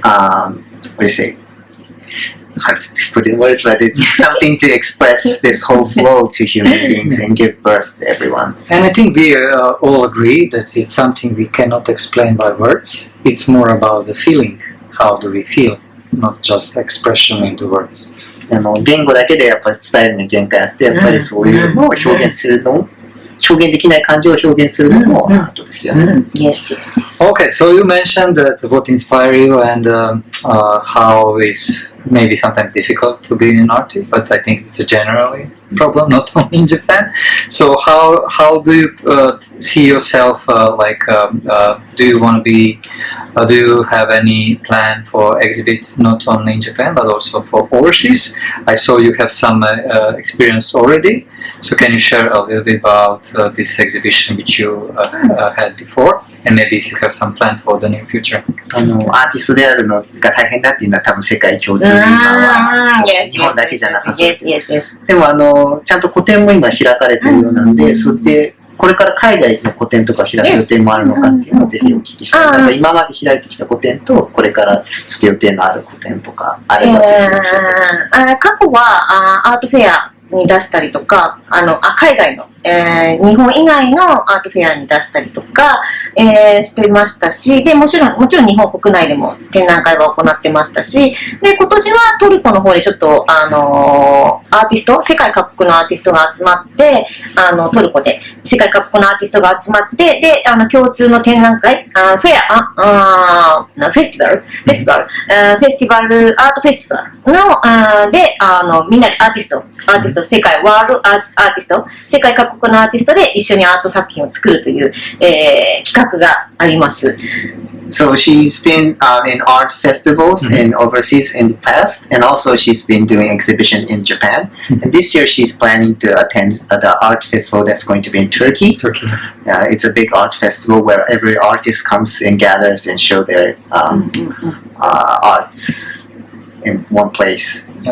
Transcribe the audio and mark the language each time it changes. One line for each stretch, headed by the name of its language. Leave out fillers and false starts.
English: What do you say? Hard to put in words, but it's something to express this whole flow to human beings and give birth to everyone. And I think we all agree that it's something we cannot explain by words. It's more about the feeling. How do we feel? Not just expression in the words.
Japanese: 言語だけでやっぱり伝えるのに限界あって、やっぱりそういうのを表現するの、表現できない感情を表現するのもアートですよね。
English: Yes, yes. Okay, so you mentioned that what inspired you and how it's maybe sometimes difficult to be an artist, but I think it's a generally problem, not only in Japan. So how do you see yourself? Do you want to be? Do you have any plan for exhibits not only in Japan but also for overseas? I saw you have some experience already. So can you share a little bit about this exhibition which you had before, and maybe if you have some plan for the near future?
Japanese: アーティストであるのが大変だっていうのは多分世界共通で今は日本だけじゃなさそうです。でもちゃんと個展も今開かれてるようなんで、それでこれから海外の個展とか開く予定もあるのかっていうのをぜひお聞きしたい。今まで開いてきた個展とこれからちょっと予定のある個展とかあればぜひ教えてください。過去はアートフェアに出したりとか、海外の、日本以外のアートフェアに出したりとか、してましたし、で、もちろん日本国内でも展覧会は行ってましたし、で、今年はトルコの方でちょっと、アーティスト、世界各国のアーティストが集まって、トルコで世界各国のアーティストが集まって、で、共通の展覧会、フェア、フェスティバル、アートフェスティバルの、で、みんなでアーティスト、世界ワールドアーティスト、世界各国のアーティストで一緒にアート作品を作るという、企画があります。
English: So she's been in art festivals in overseas in the past, and also she's been doing exhibition in Japan. And this year she's planning to attend the art festival that's going to be in Turkey. It's a big art festival where every artist comes and gathers and show their arts in one place.